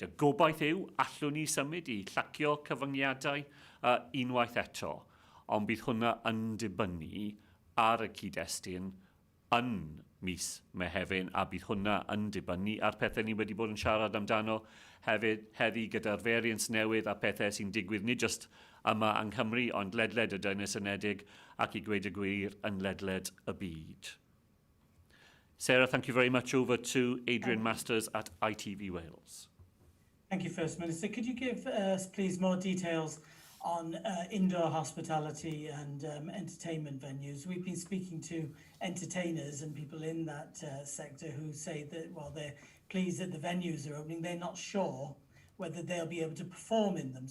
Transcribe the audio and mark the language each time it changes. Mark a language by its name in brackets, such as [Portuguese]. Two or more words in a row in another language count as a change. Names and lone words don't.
[Welsh] Y gobaith yw allwn ni symud I llacio cyfyngiadau unwaith eto, ond bydd hwnna yn dibynnu ar y cyd-destun yn mis Mehefin, a bydd hwnna yn dibynnu ar pethau ni wedi bod yn siarad amdano hefyd heddi gyda'r variants newydd a pethau sy'n digwydd nid just yma yng Nghymru, ond ledled y Dynes Unedig ac I gweud y gwir yn ledled y byd. [English] Sarah, thank you very much. Over to Adrian Masters at ITV Wales. Thank you, First Minister. Could you give us, please, more details on indoor hospitality and entertainment venues? We've been speaking to entertainers and people in that sector who say that, while they're pleased that the venues are opening, they're not sure whether they'll be able to perform in them.